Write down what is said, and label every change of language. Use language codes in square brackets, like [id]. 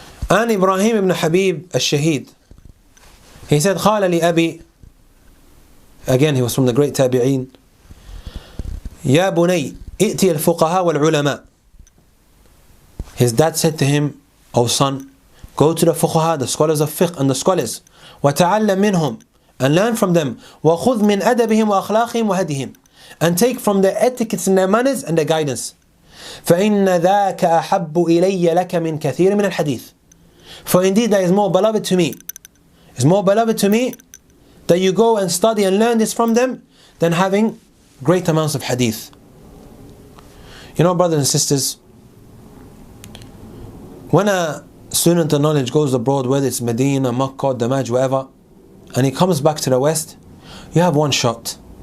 [en] And Ibrahim ibn Habib al-Shahid, he said, [ar] قال لي أبي, [en] again he was from the great tabi'een, [ar] يا بني ائتي الفقهاء والعلماء. [en] His dad said to him, O son, go to the fuqaha, the scholars of fiqh and the scholars, [ar] وتعلم منهم, [en] and learn from them, [ar] وخذ من أدبهم وأخلاقهم وهديهم, [en] and take from their etiquettes and their manners and their guidance. [ar] فإن ذاك أحب إلي لك من كثير من الحديث. [en] For indeed that is more beloved to me. It's more beloved to me that you go and study and learn this from them than having great amounts of hadith. You know, brothers and sisters, when a student of knowledge goes abroad, whether it's Medina, Makkah, Damaj, wherever, and he comes back to the West, you have one shot.